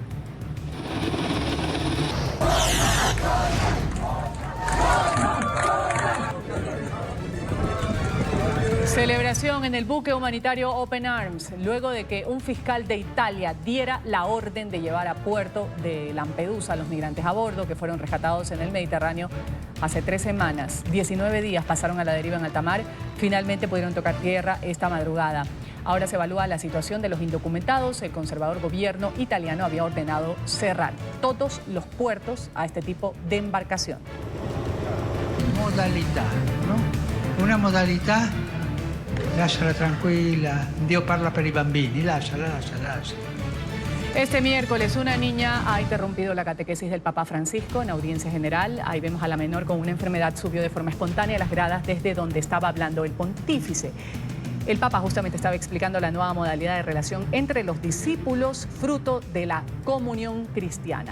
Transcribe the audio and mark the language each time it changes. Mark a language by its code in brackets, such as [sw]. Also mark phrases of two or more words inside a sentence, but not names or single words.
[es] Celebración en el buque humanitario Open Arms, luego de que un fiscal de Italia diera la orden de llevar a puerto de Lampedusa a los migrantes a bordo que fueron rescatados en el Mediterráneo hace 3 semanas. 19 días pasaron a la deriva en alta mar, finalmente pudieron tocar tierra esta madrugada. Ahora se evalúa la situación de los indocumentados. El conservador gobierno italiano había ordenado cerrar todos los puertos a este tipo de embarcación. [it] Modalità, ¿no? Una modalità. Lasciala tranquilla, Dio parla per i bambini, lasciala. [es] Este miércoles una niña ha interrumpido la catequesis del Papa Francisco en audiencia general. Ahí vemos a la menor con una enfermedad, subió de forma espontánea a las gradas desde donde estaba hablando el pontífice. El Papa justamente estaba explicando la nueva modalidad de relación entre los discípulos, fruto de la comunión cristiana.